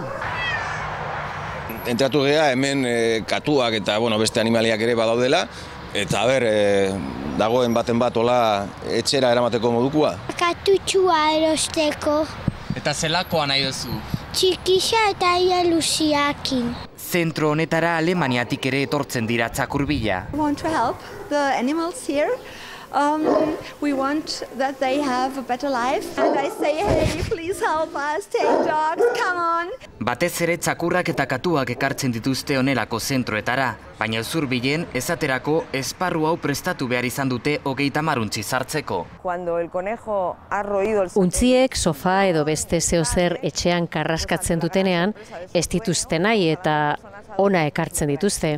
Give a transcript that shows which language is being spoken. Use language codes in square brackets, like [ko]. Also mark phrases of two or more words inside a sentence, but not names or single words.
[eu] Entratu geha hemen katuak eta beste animaliak ere badaudela, eta dagoen baten bat hola etxera eramateko modukua. Katutxua erosteko. Eta zelakoa nahi duzu? Txikisa eta ia luziakin. Zentro honetara Alemaniatik ere etortzen dira txakur bila. [en] We want to help the animals here. We want that they have a better life. And I say, hey, please help us, take dogs, come on. [eu] Batez ere txakurrak eta katuak ekartzen dituzte honelako zentroetara, baina zurbilen esaterako esparru hau prestatu behar izan dute 30 untzi sartzeko. Untziek sofa edo beste zeozer etxean karraskatzen dutenean, ez dituzte nahi eta ona ekartzen dituzte.